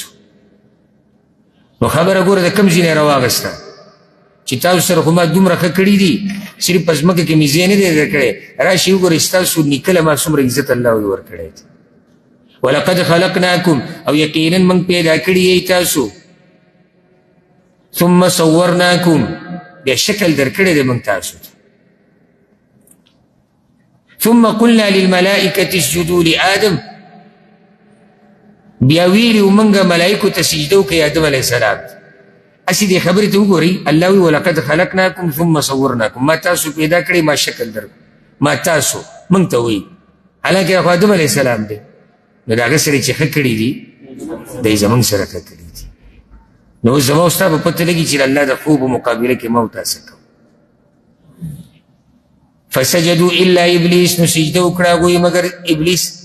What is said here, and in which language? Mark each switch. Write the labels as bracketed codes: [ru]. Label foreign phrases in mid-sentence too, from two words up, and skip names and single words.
[ps] نو خبره ګوره د کوم ځای نه راواغسته چې تاسو سره خو ما دومره ښه کړي دي، صرف په ځمکه کې مې ځای نه دی درکړی. راشئ وګورئ ستاسو نیکه ما څومره عزت الله ورکړی دی. [ar] ولقد خلقناکم، [ps] او یقینا موږ پیدا کړي یې تاسو، [ar] ثم صورناکم، [ps] بیا شکل درکړی دی موږ تاسو ته. [ar] ثم قلنا للملائکة اسجدوا لآدم، [ps] بیا ویلي موږ ملائکو ته سجده وکړئ آدم [ar] علیه السلام. [ps] هسې دې خبرې ته وګورئ، الله وی [ar] ولقد خلقناکم ثم صورناکم، [ps] ما تاسو پیدا کړئ، ما شکل درکړو، ما تاسو موږ ته وایي، حالانکې خو آدم [ar] علیه السلام [ps] دی. نو د هغه سره چې ښه کړي دي دی زموږ سره ښه کړي دي. نو اوس زما او ستا به پته لګي چې د الله د خوب مقابله کې ما او تاسو کوو. [ar] فسجدوا الا ابلیس، [ps] نو سجده وکړه هغوی مګر ابلیس.